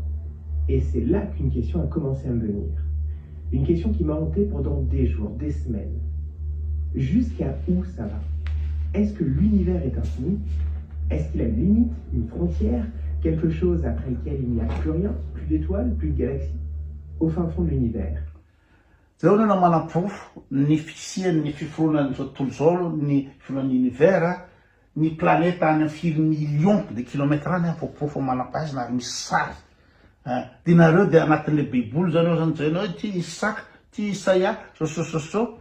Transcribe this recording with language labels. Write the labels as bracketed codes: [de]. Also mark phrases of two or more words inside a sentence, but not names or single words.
[fr] Et c'est là qu'une question a commencé à me venir. Une question qui m'a hanté pendant des jours, des semaines. Jusqu'à où ça va? Est-ce que l'univers est infini? Est-ce qu'il a une limite, une frontière, quelque chose après lequel il n'y a plus rien, plus d'étoiles, plus de galaxies? Au fin fond de l'univers. [mg] Zao no manam-proof ny fisian'ny fiforonan'ny tontolo zao ny fiforonan'ny univers, ny planète any amin'ny firy [fr] millions de kilomètres [mg] any proof manam-pahaizana ary misy sary. De nareo de anatin'le baiboly zany zany jereo hoe ty Isaka, ty Isaia, so.